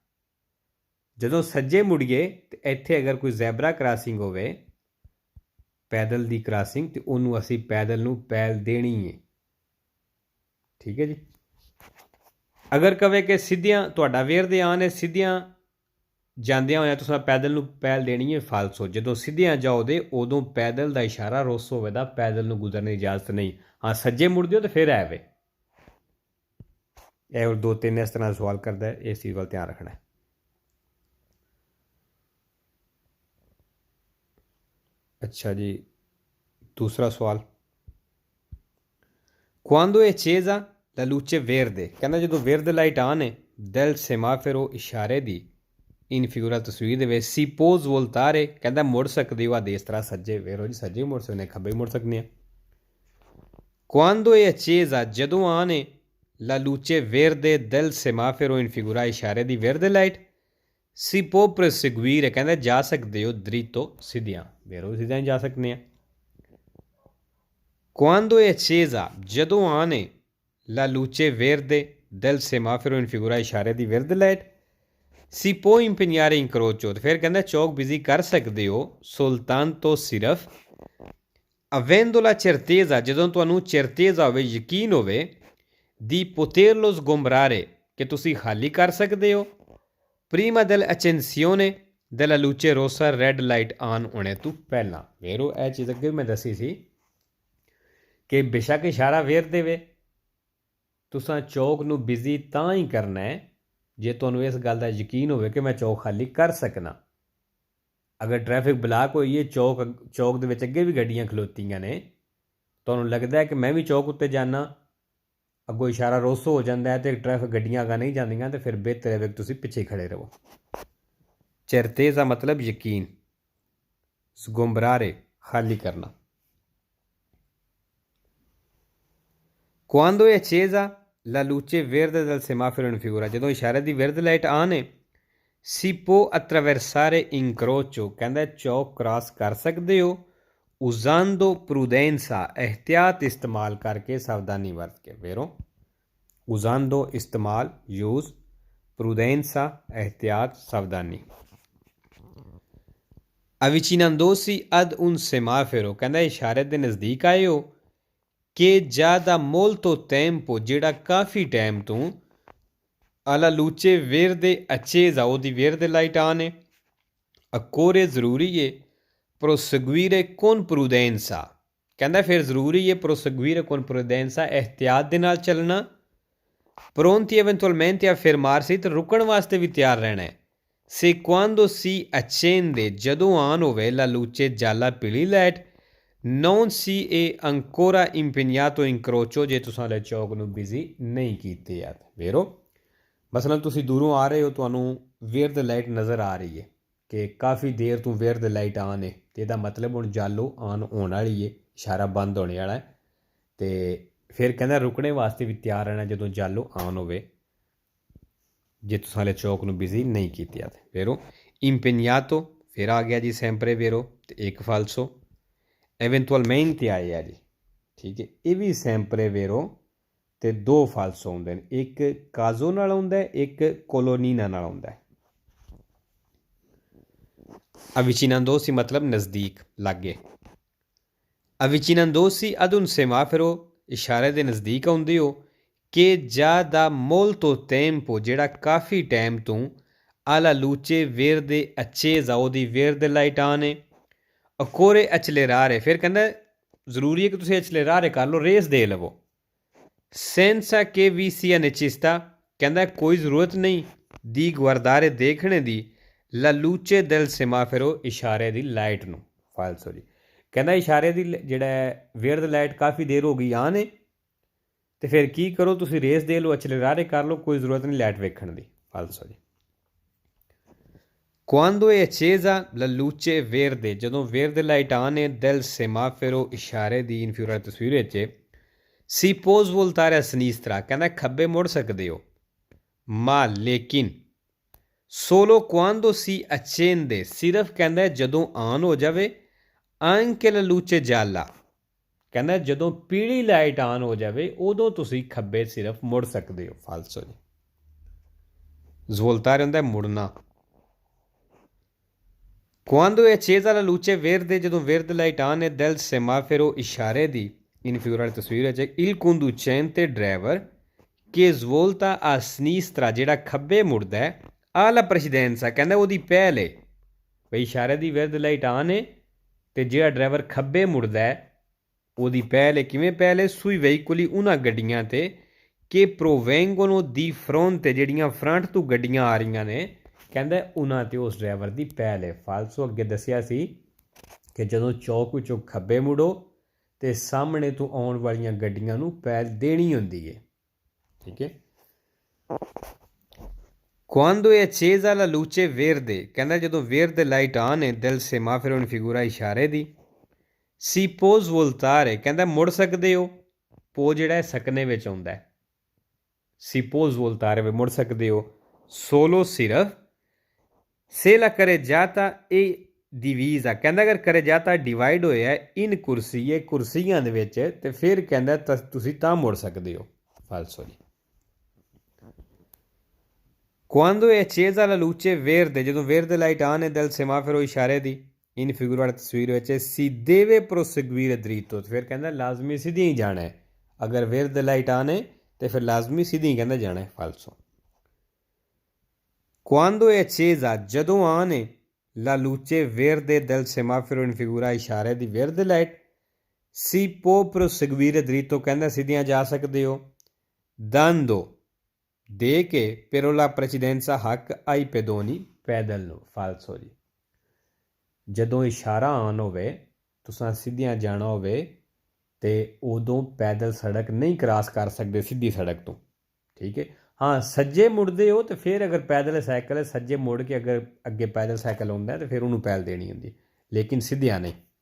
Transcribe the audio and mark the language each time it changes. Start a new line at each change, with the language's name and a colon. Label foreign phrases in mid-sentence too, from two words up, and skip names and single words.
Punjabi: ਜਦੋਂ ਸੱਜੇ ਮੁੜੀਏ ਤਾਂ ਇੱਥੇ ਅਗਰ ਕੋਈ ਜ਼ੈਬਰਾ ਕ੍ਰਾਸਿੰਗ ਹੋਵੇ ਪੈਦਲ ਦੀ ਕ੍ਰਾਸਿੰਗ ਅਤੇ ਉਹਨੂੰ ਅਸੀਂ ਪੈਦਲ ਨੂੰ ਪਹਿਲ ਦੇਣੀ ਹੈ ਠੀਕ ਹੈ ਜੀ ਅਗਰ ਕਵੇ ਕਿ ਸਿੱਧੀਆਂ ਤੁਹਾਡਾ ਵੇਰ ਦੇ ਆਨ ਹੈ ਸਿੱਧੀਆਂ ਜਾਂਦਿਆਂ ਹੋਇਆਂ ਤੁਸੀਂ ਪੈਦਲ ਨੂੰ ਪਹਿਲ ਦੇਣੀ ਹੈ ਫਾਲਸੋ ਜਦੋਂ ਸਿੱਧੀਆਂ ਜਾਓ ਦੇ ਉਦੋਂ ਪੈਦਲ ਦਾ ਇਸ਼ਾਰਾ ਰੋਸ ਹੋਵੇ ਦਾ ਪੈਦਲ ਨੂੰ ਗੁਜ਼ਰਨ ਦੀ ਇਜਾਜ਼ਤ ਨਹੀਂ ਹਾਂ ਸੱਜੇ ਮੁੜਦੇ ਹੋ ਤਾਂ ਫਿਰ ਆਵੇ ਇਹ ਹੋਰ ਦੋ ਤਿੰਨ ਇਸ ਤਰ੍ਹਾਂ ਸਵਾਲ ਕਰਦਾ ਹੈ ਇਸ ਚੀਜ਼ ਵੱਲ ਧਿਆਨ ਰੱਖਣਾ ਹੈ ਅੱਛਾ ਜੀ ਦੂਸਰਾ ਸਵਾਲ
Italian: quando è accesa la luce verde
Punjabi: ਕਹਿੰਦਾ ਜਦੋਂ ਵੇਰਦੇ ਲਾਈਟ ਆਨ ਹੈ
Italian: del semaforo
Punjabi: ਇਸ਼ਾਰੇ ਦੀ
Italian: in figura
Punjabi: ਤਸਵੀਰ ਦੇ ਵਿੱਚ
Italian: si può voltare
Punjabi: ਕਹਿੰਦਾ ਮੁੜ ਸਕਦੇ ਹੋ ਆਦੇ ਇਸ ਤਰ੍ਹਾਂ ਸੱਜੇ ਵੇਰੋ ਜੀ ਸੱਜੇ ਮੁੜ ਸਕਦੇ ਖੱਬੇ ਮੁੜ ਸਕਦੇ ਆ
Italian: quando è accesa
Punjabi: ਜਦੋਂ ਆਨ ਹੈ
Italian: la luce verde del semaforo in figura
Punjabi: ਇਸ਼ਾਰੇ ਦੀ verde ਲਾਈਟ
Italian: si può proseguire
Punjabi: ਕਹਿੰਦਾ ਜਾ ਸਕਦੇ ਹੋ dritto ਸਿੱਧਿਆਂ ਵੇਰੋ ਸਿੱਧਿਆਂ ਜਾ ਸਕਦੇ ਆ
Italian: quando è accesa
Punjabi: ਜਦੋਂ ਆਨ ਹੈ
Italian: la luce verde del semaforo in figura
Punjabi: ਇਸ਼ਾਰੇ ਦੀ
Italian: verde ਲਾਈਟ si può impegnare incrocio
Punjabi: ਤੇ ਫਿਰ ਕਹਿੰਦਾ ਚੌਕ ਬਿਜ਼ੀ ਕਰ ਸਕਦੇ ਹੋ
Italian: soltanto ਸਿਰਫ avendo la certezza ਜਦੋਂ
Punjabi: ਤੁਹਾਨੂੰ certezza ਹੋਵੇ ਯਕੀਨ ਹੋਵੇ
Italian: di poterlo sgombrare
Punjabi: ਕਿ ਤੁਸੀਂ ਖਾਲੀ ਕਰ ਸਕਦੇ ਹੋ
Italian: prima dell'accensione della luce rossa
English: red light on
Punjabi: ਹੋਣੇ ਤੋਂ ਪਹਿਲਾਂ ਵੇਰੋ ਇਹ ਚੀਜ਼ ਅੱਗੇ ਮੈਂ ਦੱਸੀ ਸੀ ਕਿ ਬੇਸ਼ੱਕ ਇਸ਼ਾਰਾ ਵੇਰ ਦੇਵੇ ਤੁਸੀਂ ਚੌਕ ਨੂੰ ਬਿਜ਼ੀ ਤਾਂ ਹੀ ਕਰਨਾ ਹੈ ਜੇ ਤੁਹਾਨੂੰ ਇਸ ਗੱਲ ਦਾ ਯਕੀਨ ਹੋਵੇ ਕਿ ਮੈਂ ਚੌਕ ਖਾਲੀ ਕਰ ਸਕਣਾ ਅਗਰ ਟ੍ਰੈਫਿਕ ਬਲਾਕ ਹੋਈ ਹੈ ਚੌਕ ਦੇ ਵਿੱਚ ਅੱਗੇ ਵੀ ਗੱਡੀਆਂ ਖਲੋਤੀਆਂ ਨੇ ਤੁਹਾਨੂੰ ਲੱਗਦਾ ਹੈ ਕਿ ਮੈਂ ਵੀ ਚੌਕ ਉੱਤੇ ਜਾਣਾ ਅੱਗੋਂ ਇਸ਼ਾਰਾ ਰੋਸੋ ਹੋ ਜਾਂਦਾ ਹੈ ਅਤੇ ਟ੍ਰੈਫਿਕ ਗੱਡੀਆਂ ਅੱਗੇ ਨਹੀਂ ਜਾਂਦੀਆਂ ਅਤੇ ਫਿਰ ਬਿਹਤਰ ਹੈ ਕਿ ਤੁਸੀਂ ਪਿੱਛੇ ਖੜ੍ਹੇ ਰਹੋ ਚਰਤੇਜ਼ ਦਾ ਮਤਲਬ ਯਕੀਨ ਸਗੁੰਬਰਾਰੇ ਖਾਲੀ ਕਰਨਾ
Italian: quando è accesa la luce verde del semaforo in figura
Punjabi: ਜਦੋਂ ਇਸ਼ਾਰੇ ਦੀ verde ਲਾਈਟ ਆਨ ਹੈ
Italian: si può attraversare incrocio
Punjabi: ਕਹਿੰਦਾ ਚੌਕ ਕ੍ਰਾਸ ਕਰ ਸਕਦੇ ਹੋ
Italian: usando prudenza
Hindi: एहतियात इस्तेमाल करके सावधानी बरत के वेरो
Punjabi: usando इस्तेमाल यूज prudenza
Hindi: एहतियात सावधानी
Italian: avvicinandosi ad un semaforo
Punjabi: ਕਹਿੰਦਾ ਇਸ਼ਾਰੇ ਦੇ ਨਜ਼ਦੀਕ ਆਏ ਹੋ ਕਿ ਜ਼ਿਆਦਾ
Italian: molto tempo
Punjabi: ਜਿਹੜਾ ਕਾਫੀ ਟਾਈਮ ਤੋਂ
Italian: alla luce verde accesa
Punjabi: ਉਹਦੀ verde ਲਾਈਟ ਆਨ ਹੈ occorre ਜ਼ਰੂਰੀ ਹੈ
Italian: proseguire con prudenza
Punjabi: ਕਹਿੰਦਾ ਫਿਰ ਜ਼ਰੂਰੀ ਹੈ
Italian: proseguire con prudenza
Punjabi: ਇਹਤਿਆਤ ਦੇ ਨਾਲ ਚੱਲਣਾ
Italian: pronti eventualmente a fermarsi
Punjabi: ਤੇ ਰੁਕਣ ਵਾਸਤੇ ਵੀ ਤਿਆਰ ਰਹਿਣਾ ਹੈ
Italian: se quando si accende
Punjabi: ਜਦੋਂ ਆਨ ਹੋਵੇ
Italian: la luce gialla
Punjabi: ਪੀਲੀ ਲਾਈਟ
Italian: non si è ancora impegnato in crocio
Punjabi: ਜੇ ਤੁਸੀਂ ਹਲੇ ਚੌਕ ਨੂੰ ਬਿਜ਼ੀ ਨਹੀਂ ਕੀਤੇ ਯਾਰ ਵੇਰੋ ਮਸਲਨ ਤੁਸੀਂ ਦੂਰੋਂ ਆ ਰਹੇ ਹੋ ਤੁਹਾਨੂੰ ਵੇਰਦ ਲਾਈਟ ਨਜ਼ਰ ਆ ਰਹੀ ਹੈ ਕਿ ਕਾਫੀ ਦੇਰ ਤੋਂ ਵੇਰਦ ਲਾਈਟ ਆਨ ਹੈ ਅਤੇ ਇਹਦਾ ਮਤਲਬ ਹੁਣ ਜਾਲੋ ਆਨ ਹੋਣ ਵਾਲੀ ਹੈ ਇਸ਼ਾਰਾ ਬੰਦ ਹੋਣੇ ਵਾਲਾ ਅਤੇ ਫਿਰ ਕਹਿੰਦਾ ਰੁਕਣੇ ਵਾਸਤੇ ਵੀ ਤਿਆਰ ਰਹਿਣਾ ਜਦੋਂ ਜਾਲੋ ਆਨ ਹੋਵੇ ਜੇ ਤੁਸੀਂ ਹਲੇ ਚੌਕ ਨੂੰ ਬਿਜ਼ੀ ਨਹੀਂ ਕੀਤੇ ਯਾਰ ਵੇਰੋ impegnato ਫਿਰ ਆ ਗਿਆ ਜੀ
Italian: sempre vero
Punjabi: ਅਤੇ ਇੱਕ
Italian: falso eventualmente
Punjabi: ਆਏ ਜੀ ਠੀਕ ਹੈ ਇਹ ਵੀ
Italian: sempre vero
Punjabi: ਅਤੇ ਦੋ ਫਾਲਸੋ ਹੁੰਦੇ ਨੇ ਇੱਕ ਕਾਜ਼ੋ ਨਾਲ ਆਉਂਦਾ ਇੱਕ ਕੋਲੋਨੀਨਾ ਨਾਲ ਆਉਂਦਾ avvicinandosi ਮਤਲਬ ਨਜ਼ਦੀਕ ਲਾਗੇ
Italian: avvicinandosi ad un semaforo
Punjabi: ਇਸ਼ਾਰੇ ਕੇ ਨਜ਼ਦੀਕ ਆਉਂਦੇ ਹੋ ਕਿ ਜ਼ਿਆਦਾ
Italian: molto tempo
Punjabi: ਜਿਹੜਾ ਕਾਫੀ ਟਾਈਮ ਤੋ
Italian: alla luce verde accesa
Punjabi: ਉਹਦੀ ਵੇਰ ਦੇ ਲਾਈਟ ਆਨ ਹੈ
Italian: occorre accelerare
Punjabi: ਫਿਰ ਕਹਿਣਾ ਜ਼ਰੂਰੀ ਹੈ ਕਿ ਤੁਸੀਂ accelerare ਕਰ ਲਓ ਰੇਸ ਦੇ ਲਵੋ
Italian: senza che vi sia necessità
Punjabi: ਕਹਿੰਦਾ ਕੋਈ ਜ਼ਰੂਰਤ ਨਹੀਂ ਦੀ guardare ਦੇਖਣੇ ਦੀ
Italian: la luce del semaforo
Punjabi: ਇਸ਼ਾਰੇ ਦੀ ਲਾਈਟ ਨੂੰ ਫਾਲਸੋ ਜੀ ਕਹਿੰਦਾ ਇਸ਼ਾਰੇ ਦੀ ਜਿਹੜਾ ਵੇਰ ਦੀ ਲਾਈਟ ਕਾਫੀ ਦੇਰ ਹੋ ਗਈ ਆਨ ਹੈ ਤੇ ਫਿਰ ਕੀ ਕਰੋ ਤੁਸੀਂ ਰੇਸ ਦੇ ਲਓ accelerare ਕਰ ਲਓ ਕੋਈ ਜ਼ਰੂਰਤ ਨਹੀਂ ਲਾਈਟ ਵੇਖਣ ਦੀ ਫਾਲਸੋ ਜੀ
Italian: Quando è accesa la luce verde,
Punjabi: ਜਦੋਂ verde light on ਹੈ
Italian: del semaforo
Punjabi: ਇਸ਼ਾਰੇ ਦੀ ਇਨਫੀਰੀਅਰ ਤਸਵੀਰ ਵਿੱਚ
Italian: si può svoltare a sinistra
Punjabi: ਕਹਿੰਦਾ ਖੱਬੇ ਮੁੜ ਸਕਦੇ ਹੋ ma ਲੇਕਿਨ
Italian: solo quando si accende
Punjabi: ਸਿਰਫ ਕਹਿੰਦਾ ਜਦੋਂ ਆਨ ਹੋ ਜਾਵੇ
Italian: anche la luce gialla
Punjabi: ਕਹਿੰਦਾ ਜਦੋਂ ਪੀਲੀ ਲਾਈਟ ਆਨ ਹੋ ਜਾਵੇ ਉਦੋਂ ਤੁਸੀਂ ਖੱਬੇ ਸਿਰਫ ਮੁੜ ਸਕਦੇ ਹੋ ਫਾਲਸੋ ਜੀ svoltare ਹੁੰਦਾ ਮੁੜਨਾ
Italian: Quando è accesa la luce verde, ਜਦੋਂ verde light on è del semaforo
Punjabi: ਇਸ਼ਾਰੇ ਦੀ ਇਨਫੀਰੀਅਰ ਤਸਵੀਰ ਵਿੱਚ
Italian: il conducente driver che svolta a
Punjabi: sinistra ਜਿਹੜਾ ਖੱਬੇ ਮੁੜਦਾ ਹੈ
Italian: alla precedenza
Punjabi: ਕਹਿੰਦਾ ਉਹਦੀ ਪਹਿਲੇ ਬਈ ਇਸ਼ਾਰੇ ਦੀ verde light on ਹੈ ਤੇ ਜਿਹੜਾ ਡਰਾਈਵਰ ਖੱਬੇ ਮੁੜਦਾ ਹੈ ਉਹਦੀ ਪਹਿਲੇ ਕਿਵੇਂ ਪਹਿਲੇ
Italian: sui veicoli
Punjabi: ਉਹਨਾਂ ਗੱਡੀਆਂ ਤੇ
Italian: che provengono di fronte
Punjabi: ਜਿਹੜੀਆਂ ਫਰੰਟ ਤੋਂ ਗੱਡੀਆਂ ਆ ਰਹੀਆਂ ਨੇ ਕਹਿੰਦਾ ਉਹਨਾਂ 'ਤੇ ਉਸ ਡਰਾਈਵਰ ਦੀ ਪਹਿਲ ਹੈ ਫਾਲਸੋ ਅੱਗੇ ਦੱਸਿਆ ਸੀ ਕਿ ਜਦੋਂ ਚੌਕ ਵਿੱਚੋਂ ਖੱਬੇ ਮੁੜੋ ਅਤੇ ਸਾਹਮਣੇ ਤੋਂ ਆਉਣ ਵਾਲੀਆਂ ਗੱਡੀਆਂ ਨੂੰ ਪਹਿਲ ਦੇਣੀ ਹੁੰਦੀ ਹੈ ਠੀਕ ਹੈ
Italian: Quando è accesa la luce verde
Punjabi: ਕਹਿੰਦਾ ਜਦੋਂ verde light on ਹੈ
Italian: del semaforo in figura
Punjabi: ਇਸ਼ਾਰੇ ਦੀ
Italian: si può svoltare
Punjabi: ਕਹਿੰਦਾ ਮੁੜ ਸਕਦੇ ਹੋ ਪੋ ਜਿਹੜਾ ਸਕਨੇ ਵਿੱਚ ਆਉਂਦਾ ਹੈ
Italian: si può svoltare
Punjabi: ਮੁੜ ਸਕਦੇ ਹੋ solo ਸਿਰਫ
Italian: se la carreggiata è divisa
Punjabi: ਕਹਿੰਦਾ ਅਗਰ carreggiata ਡਿਵਾਈਡ ਹੋਇਆ ਇਨ ਕੁਰਸੀਏ ਕੁਰਸੀਆਂ ਦੇ ਵਿੱਚ ਤੇ ਫਿਰ ਕਹਿੰਦਾ ਤੁਸੀਂ ਤਾਂ ਮੁੜ ਸਕਦੇ ਹੋ ਫਾਲਸੋ ਜੀ
Italian: quando è accesa la luce verde
Punjabi: ਜਦੋਂ verde light on è
Italian: del semaforo
Punjabi: ਇਸ਼ਾਰੇ ਦੀ ਇਨ ਫਿਗੂਰਾ ਤਸਵੀਰ ਵਿੱਚ
Italian: si deve proseguire dritto
Punjabi: ਫਿਰ ਕਹਿੰਦਾ ਲਾਜ਼ਮੀ ਸਿੱਧੀ ਹੀ ਜਾਣਾ ਹੈ ਅਗਰ verde light on ਹੈ ਤੇ ਫਿਰ ਲਾਜ਼ਮੀ ਸਿੱਧੀ ਕਹਿੰਦਾ ਜਾਣਾ ਹੈ ਫਾਲਸੋ
Italian: Quando è accesa
Punjabi: ਜਦੋਂ
Italian: on è la luce verde del semaforo in figura
Punjabi: ਇਸ਼ਾਰੇ ਦੀ
Italian: verde light si può proseguire dritto
Punjabi: ਕਹਿੰਦਾ ਸਿੱਧੀਆਂ ਜਾ ਸਕਦੇ ਹੋ dando ਦੇ ਕੇ
Italian: però la precedenza
Punjabi: ਹੱਕ
Italian: ai pedoni
Punjabi: ਪੈਦਲ ਨੂੰ ਫਾਲਸੋ ਜੀ ਜਦੋਂ ਇਸ਼ਾਰਾ ਆਨ ਹੋਵੇ ਤੁਸੀਂ ਸਿੱਧੀਆਂ ਜਾਣਾ ਹੋਵੇ ਤੇ ਉਦੋਂ ਪੈਦਲ ਸੜਕ ਨਹੀਂ ਕ੍ਰਾਸ ਕਰ ਸਕਦੇ ਸਿੱਧੀ ਸੜਕ ਤੋਂ ਠੀਕ ਹੈ ਹਾਂ ਸੱਜੇ ਮੁੜਦੇ ਹੋ ਤੇ ਫਿਰ ਅਗਰ ਪੈਦਲ ਸਾਈਕਲ ਹੈ ਸੱਜੇ ਮੁੜ ਕੇ ਅਗਰ ਅੱਗੇ ਪੈਦਲ ਸਾਈਕਲ ਆਉਂਦਾ ਤੇ ਫਿਰ ਉਹਨੂੰ ਪਹਿਲ ਦੇਣੀ ਹੁੰਦੀ ਲੇਕਿਨ ਸਿੱਧਿਆਂ ਨਹੀਂ